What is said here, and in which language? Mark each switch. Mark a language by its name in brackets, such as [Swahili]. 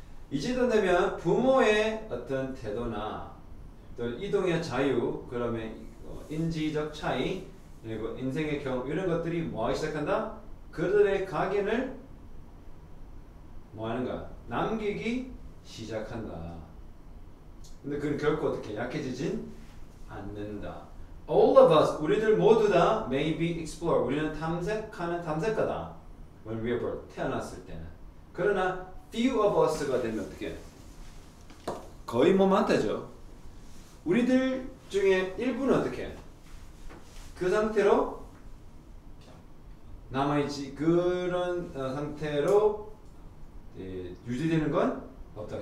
[Korean] 이 정도 되면 부모의 어떤 태도나 또 이동의 자유, 그러면 인지적 차이, 그리고 인생의 경험 이런 것들이 뭐 하기 시작한다? 그들의 각인을 뭐 하는가? 남기기 시작한다. 근데 그건 결코 어떻게 약해지진 않는다. [English] All of us, [Korean] 우리들 모두 다 [English] may be explored. [Korean] 우리는 탐색가다. [English] When we are born, [Korean] 태어났을 때는. 그러나 [English] few of us [Korean] 가 되면 어떻게? 거의 뭐 많다죠. 우리들 중에 일부는 어떻게? 그 상태로 남아있지. 그런 상태로 유지되는 건 없다.